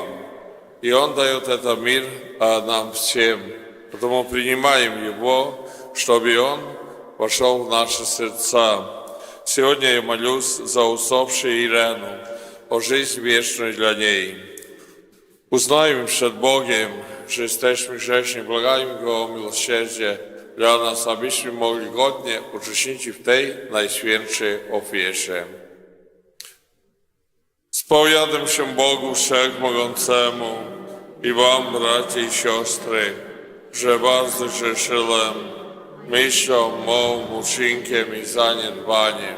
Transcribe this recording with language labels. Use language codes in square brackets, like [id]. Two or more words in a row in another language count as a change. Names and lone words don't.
[ru] И Он дает этот мир нам всем. Потому принимаем Его, чтобы Он вошел в наши сердца. Сегодня я молюсь за усопшую Ирену, о жизнь вечную для ней. [pl] Узнаем przed Bogiem, że jesteśmy grzeszni, błagajmy Go o miłosierdzie dla nas, abyśmy mogli godnie uczestniczyć w tej najświętszej ofierze. Spowiadam się Bogu Wszechmogącemu i wam, bracia i siostry, że bardzo grzeszyłem myślą, mą, uczynkiem i zaniedbaniem.